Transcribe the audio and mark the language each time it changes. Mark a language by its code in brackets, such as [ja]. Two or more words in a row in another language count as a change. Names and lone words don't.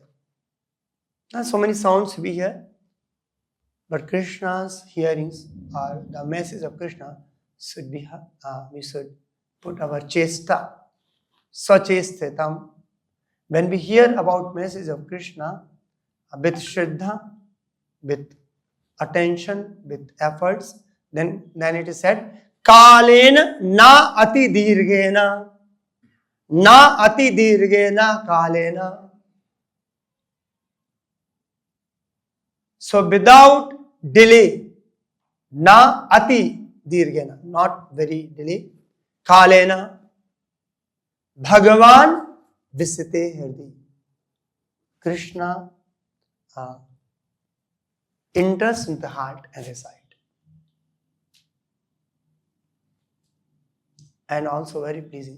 [en] Not so many sounds we hear, but Krishna's hearings, or the message of Krishna, should be, we should put our chesta, Sachestitam. When we hear about message of Krishna with Shraddha, with attention, with efforts, then it is said, [sa] कालेन न अति दीर्घेण. न अति दीर्घेण कालेन. [en] So without delay, [sa] न अति दीर्घेण, [en] not very delay, [sa] कालेन, भगवान् विशते हृदि. [en] Krishna enters into the heart and resides. And also very pleasing.